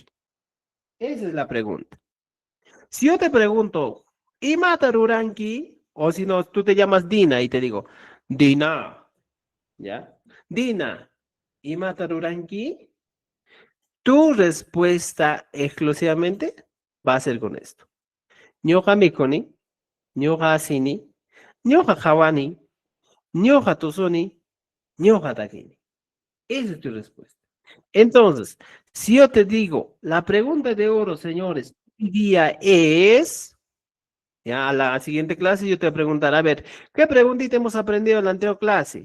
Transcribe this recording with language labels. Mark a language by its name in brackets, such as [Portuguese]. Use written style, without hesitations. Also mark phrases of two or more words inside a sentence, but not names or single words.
[Spanish] Esa es la pregunta. Si yo te pregunto, [Quechua] Imata Ruranki, [Spanish] o si no, tú te llamas Dina y te digo, Dina, ¿ya? Dina, [Quechua] Imata Ruranki, [Spanish] tu respuesta exclusivamente va a ser con esto. [Quechua] Ñoqa mikuni, ñoqa asini, ñoja hawani, ñoja tosoni, ñoja takini. [Spanish] Esa es tu respuesta. Entonces, si yo te digo, la pregunta de oro, señores, hoy día es, ya a la siguiente clase yo te voy a preguntar, a ver, ¿qué preguntita hemos aprendido en la anterior clase?